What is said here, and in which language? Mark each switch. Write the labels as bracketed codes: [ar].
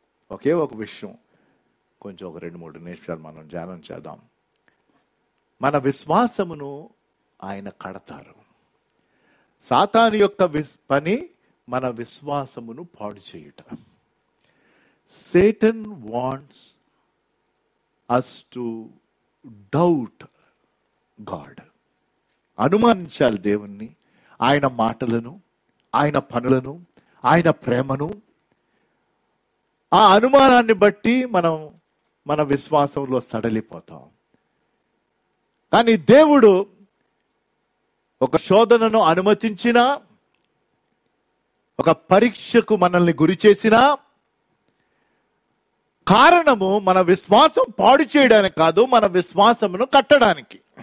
[te] ఒకే ఒక విషయం, కొంచెం ఒక 2-3 నిమిషాలు మనం ధ్యానం చేద్దాం. మన విశ్వాసమును ఆయన కడతారు. సాతాను యొక్క పని మన విశ్వాసమును పాడు చేయుట. [en] Satan wants us to doubt God. [te] అనుమానించాలి దేవుణ్ణి, ఆయన మాటలను, ఆయన పనులను, ఆయన ప్రేమను. ఆ అనుమానాన్ని బట్టి మనం మన విశ్వాసంలో సడలిపోతాం. కానీ దేవుడు ఒక శోధనను అనుమతించినా, ఒక పరీక్షకు మనల్ని గురి చేసినా, కారణము మన విశ్వాసం పాడు చేయడానికి కాదు, మన విశ్వాసమును కట్టడానికి.